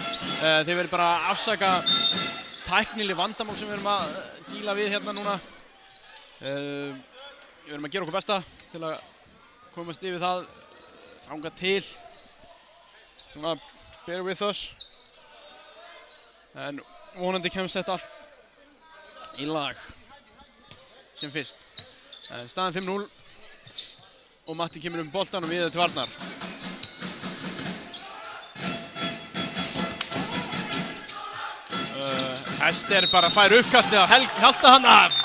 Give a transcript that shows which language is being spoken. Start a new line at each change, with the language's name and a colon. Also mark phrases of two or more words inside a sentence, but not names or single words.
Icelandic: Þeir verður bara að afsaka tæknileg vandamál sem við erum að
English: díla við
Icelandic: hérna núna. Við erum að gera okkur besta til að komast yfir það þangað til. Svona,
English: bear with us.
Icelandic: En vonandi kemst þetta allt í lag sem fyrst. Staðan 5-0. Og Matti kemur boltan og Viðar til varnar. Hester bara fær uppkastið af Hjalta hann af.